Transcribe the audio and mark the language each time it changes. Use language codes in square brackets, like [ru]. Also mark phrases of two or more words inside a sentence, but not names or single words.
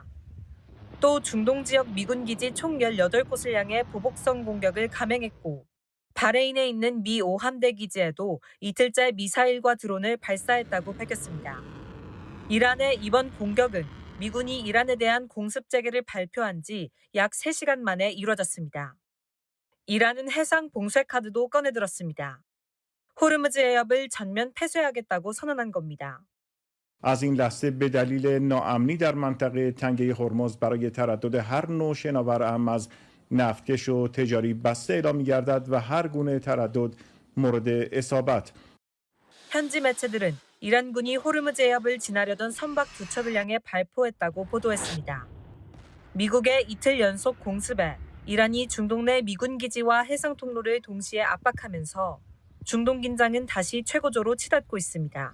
[ko] 또 중동 지역 미군 기지 총 18곳을 향해 보복성 공격을 감행했고 바레인에 있는 미 5함대 기지에도 이틀째 미사일과 드론을 발사했다고 밝혔습니다. 이란의 이번 공격은 미군이 이란에 대한 공습 재개를 발표한 지 약 3시간 만에 이뤄졌습니다. 이란은 해상 봉쇄 카드도 꺼내들었습니다. 호르무즈 해협을 전면 폐쇄하겠다고 선언한 겁니다. [fa] از این لحظه به دلیل ناامنی در منطقه تنگه هرمز برای تردد هر نوع شناور اهم از نفتکش و تجاری بسته اعلام می‌گردد و هر گونه تردد مورد اصابت. [ko] 현지 매체들은 이란군이 호르무즈 해협을 지나려던 선박 2척을 향해 발포했다고 보도했습니다. 미국의 이틀 연속 공습에 이란이 중동 내 미군 기지와 해상 통로를 동시에 압박하면서 중동 긴장은 다시 최고조로 치닫고 있습니다.